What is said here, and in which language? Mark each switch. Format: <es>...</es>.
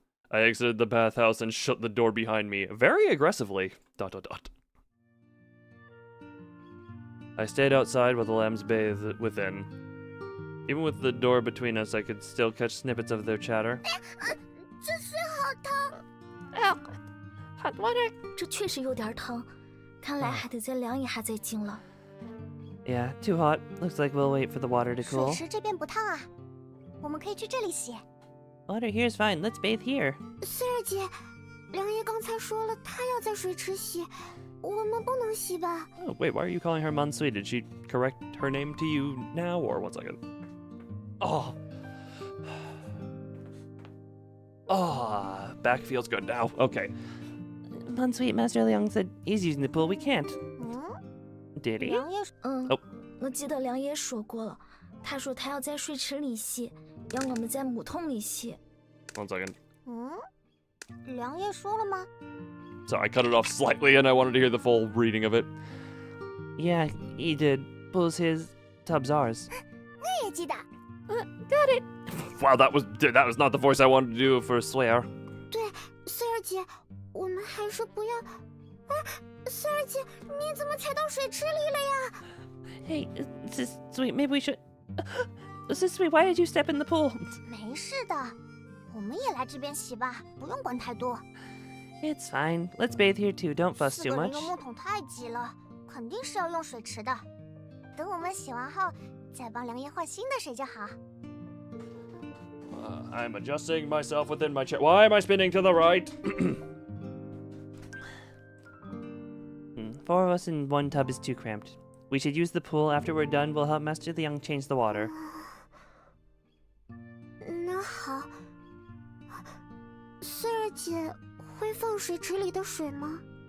<en>I exited the bathhouse and shut the door behind me, very aggressively. ... I stayed outside while the lambs bathed within. Even with the door between us, I could still catch snippets of their chatter.</en> <zh>这水好烫。</zh> <en>Hot water.</en> <zh>这确实有点疼，看来还得在凉一下再进了。</zh> <en>Yeah, too hot. Looks like we'll wait for the water to</en> <zh>水</zh> <en>cool.</en> <zh>池这边不烫啊，我们可以去这里洗。</zh> <en>Water here's fine. Let's bathe here.</en> <zh>穗儿姐，良夜刚才说了，她要在水池洗，我们不能洗吧？</zh> <en>Oh, wait, why are you calling her Mansui? Did she correct her name to you now, or 1 second? Oh. Back feels good now. Okay. Mansui, Master Liang said he's using the pool. We can't.</en> <zh>嗯，</zh> <en>Did he?</en> <zh>良夜，哦我记得良夜说过了，他说他要在水池里洗，要我们在木桶里洗。</zh> <en>1 second.</en> <zh>嗯，良夜说了吗？</zh> <en>Sorry, I cut it off slightly and I wanted to hear the full reading of it. Yeah, he did. Pool's his, tub's ours.</en> <zh>我也记得。</zh> <en>Got it. Wow, that was not the voice I wanted to do for Swear.</en> <zh>对，穗儿姐，我们还是不要。啊，穗儿姐，你怎么踩到水池里了呀？</zh> <en>Hey, this is sweet. Maybe we should. This is sweet. Why did you step in the pool?</en> <zh>没事的，我们也来这边洗吧，不用管太多。</zh> <en>It's fine. Let's bathe here too. Don't fuss</en> <zh>4 too 个人</zh> <en>much.</en> <zh>用木桶太挤了，肯定是要用水池的。等我们洗完后，再帮梁爷换新的水就好。</zh> <en>I'm adjusting myself within my chair. Why am I spinning to the right? 4 of us in 1 tub is too cramped. We should use the pool. After we're done, we'll help Master the Young change the water.</en> <zh>那好，穗儿姐会放水池里的水吗？</zh>